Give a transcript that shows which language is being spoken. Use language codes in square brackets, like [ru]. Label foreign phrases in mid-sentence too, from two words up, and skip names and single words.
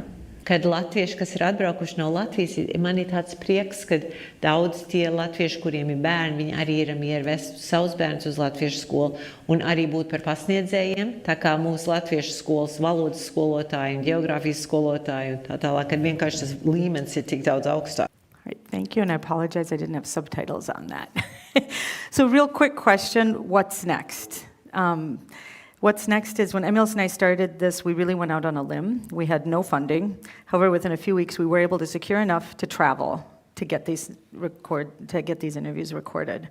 [lv] Kad latvieši, kas ir atbraukuši no Latvijas, man ir tāds prieks, ka daudz tie latvieši, kuriem ir bērni, viņi arī ir mieru vest savus bērnus uz latviešu skolu un arī būt par pasniedzējiem, tā kā mūsu latviešu skolas valodas skolotāji un geogrāfijas skolotāji un tā tālāk, kad vienkārši tas līmenis ir tik daudz augstāk. [en] Right, thank you, and I apologize I didn't have subtitles on that. So real quick question, what's next? What's next is when Emils and I started this, we really went out on a limb. We had no funding. However, within a few weeks, we were able to secure enough to travel to get these interviews recorded.